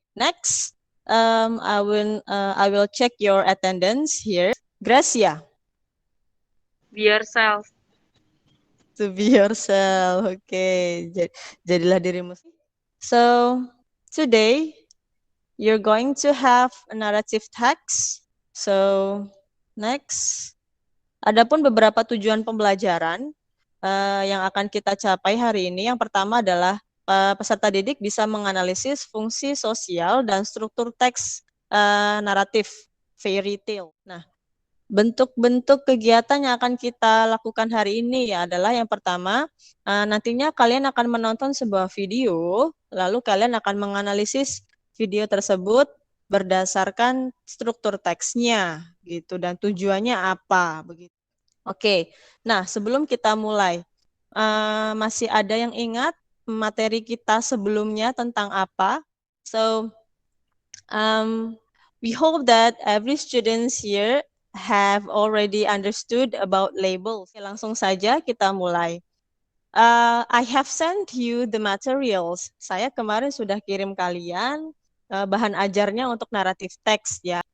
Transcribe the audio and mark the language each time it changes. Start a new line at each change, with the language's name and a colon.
English: Next, I will check your attendance here. Gracia. Be yourself. To be yourself. Okay,
Indonesian: jadilah dirimu.
English: So, today you're going to have a narrative text. So, next.
Indonesian: Adapun beberapa tujuan pembelajaran yang akan kita capai hari ini. Yang pertama adalah peserta didik bisa menganalisis fungsi sosial dan struktur teks naratif fairy tale. Nah, bentuk-bentuk kegiatan yang akan kita lakukan hari ini adalah yang pertama, nantinya kalian akan menonton sebuah video, lalu kalian akan menganalisis video tersebut berdasarkan struktur teksnya, gitu, dan tujuannya apa, begitu. Oke, nah sebelum kita mulai, masih ada yang ingat materi kita sebelumnya tentang apa?
English: So, we hope that every students here have already understood about labels.
Indonesian: Oke, langsung saja kita mulai.
English: I have sent you the materials.
Indonesian: Saya kemarin sudah kirim kalian bahan ajarnya untuk naratif teks ya.